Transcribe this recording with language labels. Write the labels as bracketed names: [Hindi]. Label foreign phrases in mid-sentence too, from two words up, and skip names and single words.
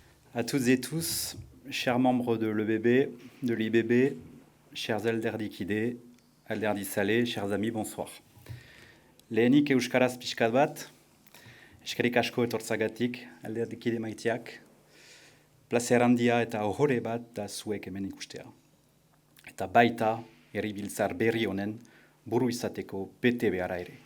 [French] À toutes et tous, chers membres de l'EBB, de l'IBB, chers [Basque] alderdikide, alderdizale, [French] chers amis, bonsoir. [Basque] Lehenik euskaraz pixkat bat, eskerrik asko etortzagatik, alderdikide maiteak, plazer handia eta ohore bat da zuek hemen ikustea. Eta baita, herribiltzar berri honen buru izateko bete beharra ere.